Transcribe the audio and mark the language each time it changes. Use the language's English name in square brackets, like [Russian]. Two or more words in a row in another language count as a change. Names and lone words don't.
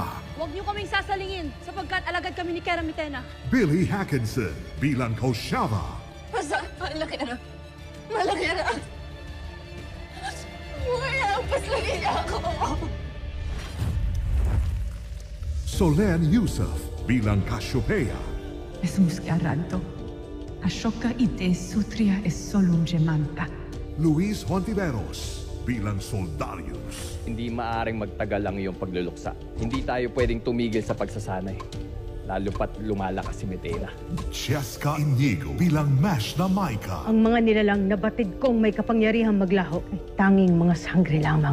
[Filipino] Huwag niyo kaming sasalingin sapagkat alagad kami ni Kera Mitena. Billy Hackinson bilang Koshava. Basta, malaki na. Malaki na. Wala, paslangin ako. Solen Yusuf bilang Cassiopeia. Es muscaranto. Ashoka ite sutria es solum gemanta. Luis Hontiveros bilang Soldarius. Hindi maaring magtagal ang iyong pagluluksa. Hindi tayo pwedeng tumigil sa pagsasanay. Lalo pat lumalakas si Medina. Cheska Inigo bilang Mash na Maika. Ang mga nilalang na batid kong may kapangyarihang maglaho ay tanging mga sangre lamang.